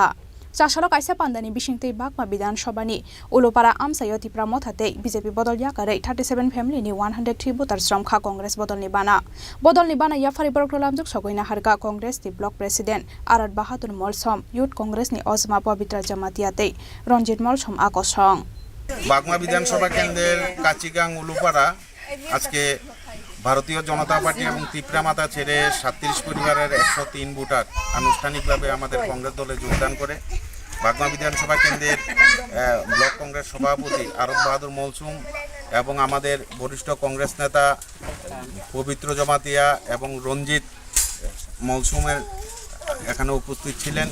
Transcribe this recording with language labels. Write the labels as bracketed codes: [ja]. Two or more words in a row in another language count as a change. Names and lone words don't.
[trp] चासालो काइसा पान्दानि बिसिंते बागमा विधान सभानि उलुपाड़ा आमसायति प्रामथाते बीजेपी बदल याकारै 37 फैमिलिनि 103 भोटार श्रम खा कांग्रेस बदलनि बाना याफारि बरकल लामजुक सगैना हारका कांग्रेसनि ब्लक प्रेसिडेंट आराद बाहादुर मलसम युथ कांग्रेसनि अजमा पवित्र जमातियाते रंजित मलसम आकसं. [bn] বাগমা বিধানসভা কেন্দ্রের কাচিগাং উলুপাড়া আজকে ভারতীয় জনতা পার্টি এবং তিপ্রামাতা ছেড়ে 37 পরিবারের 103 ভোটার আনুষ্ঠানিকভাবে আমাদের কংগ্রেস দলে যোগদান করে. বাগমা বিধানসভা কেন্দ্রের ব্লক কংগ্রেস সভাপতি আরব বাহাদুর মলসুম এবং আমাদের বরিষ্ঠ কংগ্রেস নেতা পবিত্র জমাতিয়া এবং রঞ্জিত মলসুমের এখানে উপস্থিত ছিলেন.